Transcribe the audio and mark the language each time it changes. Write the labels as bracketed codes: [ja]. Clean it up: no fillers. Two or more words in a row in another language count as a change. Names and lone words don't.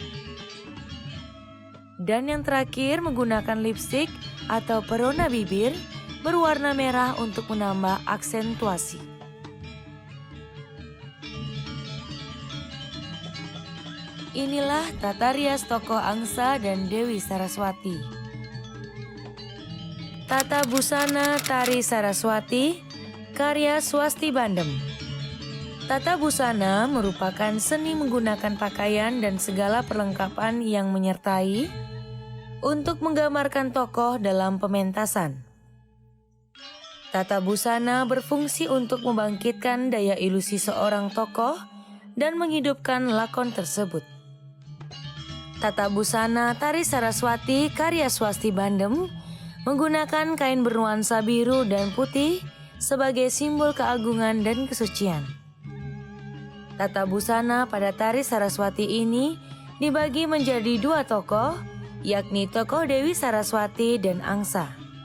[id] Dan yang terakhir menggunakan lipstik atau perona bibir berwarna merah untuk menambah aksentuasi. Inilah tata rias tokoh Angsa dan Dewi Saraswati. Tata busana tari Saraswati karya Swasti Bandem. Tata busana merupakan seni menggunakan pakaian dan segala perlengkapan yang menyertai untuk menggambarkan tokoh dalam pementasan. Tata busana berfungsi untuk membangkitkan daya ilusi seorang tokoh dan menghidupkan lakon tersebut. Tata busana tari Saraswati karya Swasti Bandem menggunakan kain bernuansa biru dan putih sebagai simbol keagungan dan kesucian. Tata busana pada tari Saraswati ini dibagi menjadi 2 tokoh, yakni tokoh Dewi Saraswati dan Angsa.